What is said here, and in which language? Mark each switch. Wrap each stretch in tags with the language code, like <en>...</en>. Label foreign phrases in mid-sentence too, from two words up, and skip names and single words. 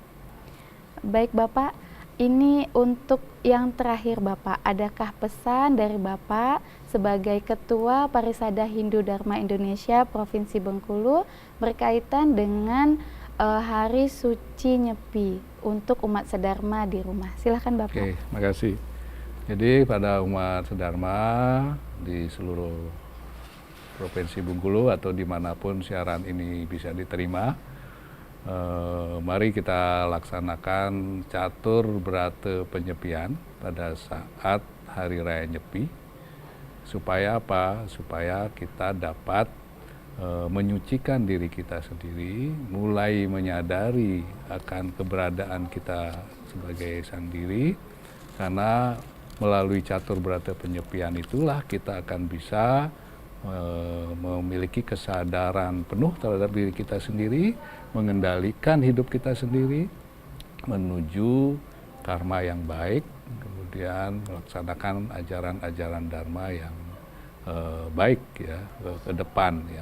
<id>Baik Bapak, ini untuk yang terakhir Bapak, adakah pesan dari Bapak sebagai Ketua Parisada Hindu Dharma Indonesia Provinsi Bengkulu berkaitan dengan Hari Suci Nyepi untuk umat sedharma di rumah? Silahkan Bapak. Oke, makasih. Jadi pada umat sedharma di seluruh Provinsi Bengkulu atau dimanapun siaran ini bisa diterima, mari kita laksanakan catur berata penyepian pada saat Hari Raya Nyepi. Supaya apa? Supaya kita dapat menyucikan diri kita sendiri, mulai menyadari akan keberadaan kita sebagai sang diri, karena melalui catur berata penyepian itulah kita akan bisa memiliki kesadaran penuh terhadap diri kita sendiri, mengendalikan hidup kita sendiri, menuju karma yang baik, kemudian melaksanakan ajaran-ajaran dharma yang baik ya ke depan ya.</id>